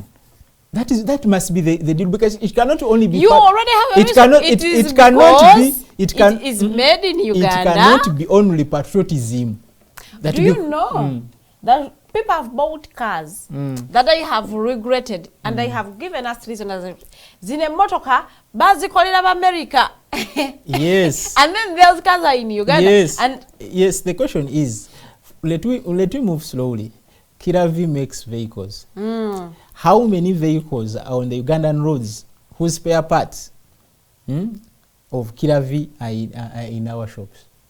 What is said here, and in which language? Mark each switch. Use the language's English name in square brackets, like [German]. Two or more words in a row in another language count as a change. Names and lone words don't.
[English] That must be the deal, because it cannot only be. You already have a reason. It is made in Uganda. It cannot be only patriotism. Do you know that people have bought cars that I have regretted, and I have given us reason as [Tooro] zine motoka bazikolera ba America. [English] Yes. And then those cars are in Uganda. Yes. And yes, the question is, let we move slowly. Kiravi makes vehicles. How many vehicles are on the Ugandan roads whose spare parts of Kiravi are in our shops?